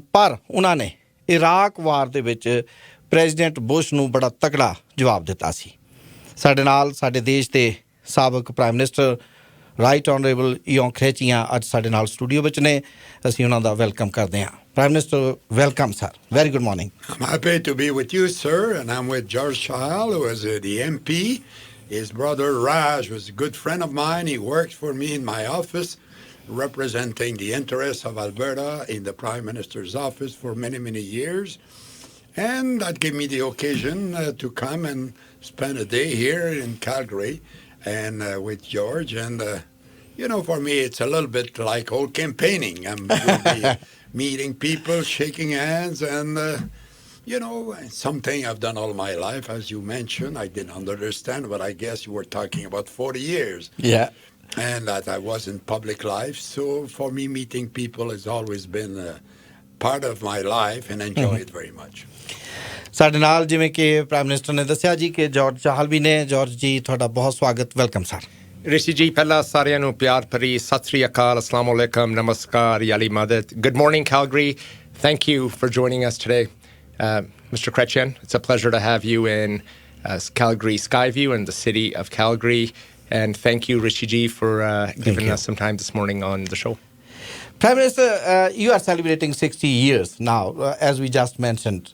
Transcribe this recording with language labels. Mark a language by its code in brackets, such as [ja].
[pa] ਪਰ ਉਹਨਾਂ ਨੇ ਇਰਾਕ ਵਾਰ ਦੇ ਵਿੱਚ ਪ੍ਰੈਜ਼ੀਡੈਂਟ ਬੁਸ਼ ਨੂੰ ਬੜਾ ਤਕੜਾ ਜਵਾਬ ਦਿੱਤਾ ਸੀ. ਸਾਡੇ ਨਾਲ ਸਾਡੇ ਦੇਸ਼ ਦੇ ਸਾਬਕ prime minister right honourable Yong ਖਰੇਚੀਆਂ ਅੱਜ ਸਾਡੇ ਨਾਲ ਸਟੂਡੀਓ ਵਿੱਚ ਨੇ. ਅਸੀਂ ਉਹਨਾਂ ਦਾ ਵੈਲਕਮ ਕਰਦੇ ਹਾਂ. [en] Prime Minister, welcome, sir. Very good morning. I'm happy to be with you, sir, and I'm with George Chahal, who is the MP. His brother Raj was a good friend of mine. He worked for me in my office, representing the interests of Alberta in the Prime Minister's office for many, many years. And that gave me the occasion to come and spend a day here in Calgary and with George. And, you know, for me, it's a little bit like old campaigning. I'm going to be meeting people, shaking hands, and, you know, something I've done all my life. As you mentioned, I didn't understand, but I guess you were talking about 40 years. Yeah. And that I was in public life. So for me, meeting people has always been a part of my life and enjoy it very much. [pa] ਸਾਡੇ ਨਾਲ ਜਿਵੇਂ ਕਿ prime minister ਨੇ ਦੱਸਿਆ ਜੀ ਕਿ George Chahal ਵੀ ਨੇ. George ਜੀ ਤੁਹਾਡਾ ਬਹੁਤ ਸਵਾਗਤ. Welcome sir. ਰਿਸ਼ੀ ਜੀ ਪਹਿਲਾਂ ਸਾਰਿਆਂ ਨੂੰ ਪਿਆਰ ਭਰੀ ਸਤਿ ਸ੍ਰੀ ਅਕਾਲ, ਅਸਲਾਮ ਅਲੈਕਮ, ਨਮਸਕਾਰ, ਯਾਲੀ ਮਦਦ. [en] Good morning, Calgary. Thank you for joining us today. Mr. Chrétien, it's a pleasure to have you in Calgary Skyview and the city of Calgary. And thank you, Rishi ji, for giving us some time this morning on the show. Prime Minister, you are celebrating 60 years now, as we just mentioned.